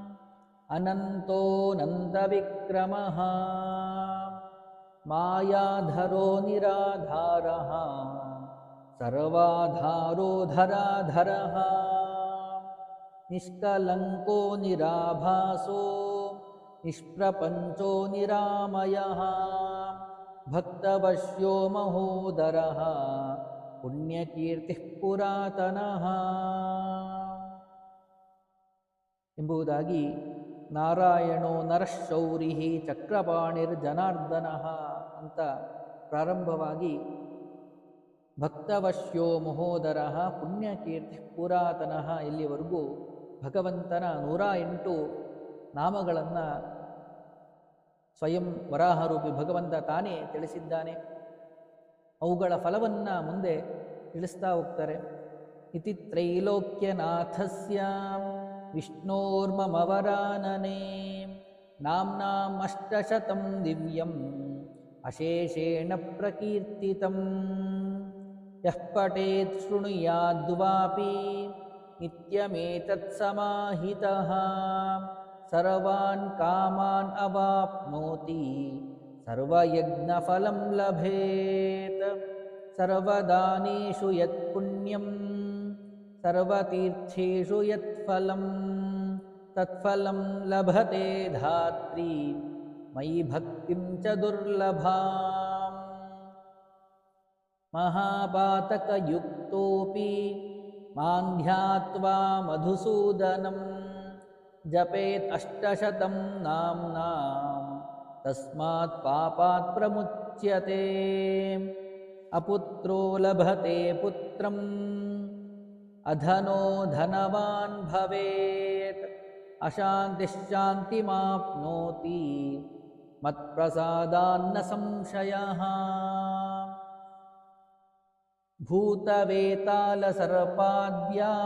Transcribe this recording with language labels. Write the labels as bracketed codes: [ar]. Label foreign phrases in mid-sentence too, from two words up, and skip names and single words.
[sa] ಅನಂತೋऽನಂತವಿಕ್ರಮಃ ಮಾಯಾಧರೋ ನಿರಾಧಾರಃ ಸರ್ವಾಧಾರೋ ಧರಾಧರಃ ನಿಷ್ಕಲಂಕೋ ನಿರಾಭಾಸೋ ನಿಷ್ಪ್ರಪಂಚೋ ನಿರಾಮಯಃ ಭಕ್ತವಶ್ಯೋ ಮಹೋದರಃ ಪುಣ್ಯಕೀರ್ತಿಃ ಪುರಾತನಃ [kn] ಎಂಬುದಾಗಿ [sa] ನಾರಾಯಣೋ ನರಶೌರಿಃ ಚಕ್ರಪಾಣಿರ್ಜನಾರ್ದನಃ [kn] ಅಂತ ಪ್ರಾರಂಭವಾಗಿ [sa] ಭಕ್ತವಶ್ಯೋ ಮಹೋದರಃ ಪುಣ್ಯಕೀರ್ತಿ ಪುರಾತನಃ [kn] ಇಲ್ಲಿವರೆಗೂ ಭಗವಂತನ 108 ನಾಮಗಳನ್ನು ಸ್ವಯಂ ವರಾಹರೂಪಿ ಭಗವಂತ ತಾನೇ ತಿಳಿಸಿದ್ದಾನೆ. ಅವುಗಳ ಫಲವನ್ನು ಮುಂದೆ ತಿಳಿಸ್ತಾ ಹೋಗ್ತಾರೆ. [sa] ಇತಿ ತ್ರೈಲೋಕ್ಯನಾಥಸ್ಯ ವಿಷ್ಣೋರ್ಮಮ ವರಾನನೆ ನಾಮ್ನಾಂ ಅಷ್ಟಶತಂ ದಿವ್ಯಂ ಅಶೇಷೇಣ ಪ್ರಕೀರ್ತಿತಂ ಯಃ ಪಠೇತ್ ಶೃಣುಯಾದ್ವಾಪಿ ನಿತ್ಯಮೇತತ್ ಸಮಾಹಿತಃ ಸರ್ವಾನ್ ಕಾಮಾನ್ ಅವಾಪ್ನೋತಿ ಸರ್ವಯಜ್ಞಫಲಂ ಲಭೇತ್ ಸರ್ವದಾನೇಷು ಯತ್ ಪುಣ್ಯಂ ಸರ್ವತೀರ್ಥೇಷು ಯತ್ ಫಲಂ ತತ್ಫಲಂ ಲಭತೆ ಧಾತ್ರಿ ಮಯಿ ಭಕ್ತಿಂ ಚ ದುರ್ಲಭಾಂ ಮಹಾಪಾತಕಯುಕ್ತೋಪಿ ಮಾಂ ಧ್ಯಾತ್ವಾ ಮಧುಸೂದನಂ ಜಪೇತ್ ಅಷ್ಟಶತಂ ನಾಮ್ನಾಂ ತಸ್ಮಾತ್ ಪಾಪಾತ್ ಪ್ರಮುಚ್ಯತೆ ಅಪುತ್ರೋ ಲಭತೆ ಪುತ್ರಂ ಅಧನೋ ಧನವಾನ್ ಭವೇತ್ ಅಶಾಂತಿಶ್ಶಾಂತಿಮಾಪ್ನೋತಿ ಮತ್ಪ್ರಸಾದಾನ್ನ ಸಂಶಯಃ ಭೂತವೇತಾಲಸರ್ಪಾದ್ಯಾ